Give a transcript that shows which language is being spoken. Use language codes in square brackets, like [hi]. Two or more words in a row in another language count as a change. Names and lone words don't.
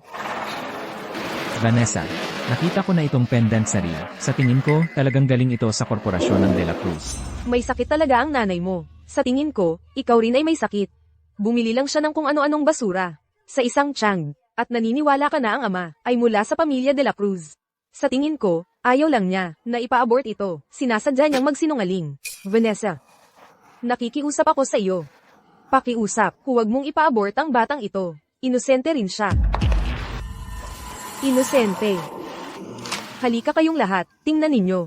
[tl] Vanessa, nakita ko na itong pendant sa reel. Sa tingin ko, talagang galing ito sa korporasyon ng De La Cruz. May sakit talaga ang nanay mo. Sa tingin ko, ikaw rin ay may sakit. Bumili lang siya ng kung ano-anong basura. sa isang Chang, at naniniwala ka na ang ama ay mula sa pamilya de la Cruz. Sa tingin ko, ayaw lang niya na ipa-abort ito. Sinasadya niyang magsinungaling. Vanessa, nakikiusap ako sa iyo. Pakiusap, huwag mong ipa-abort ang batang ito. Inosente rin siya. Inosente. Halika kayong lahat, tingnan ninyo.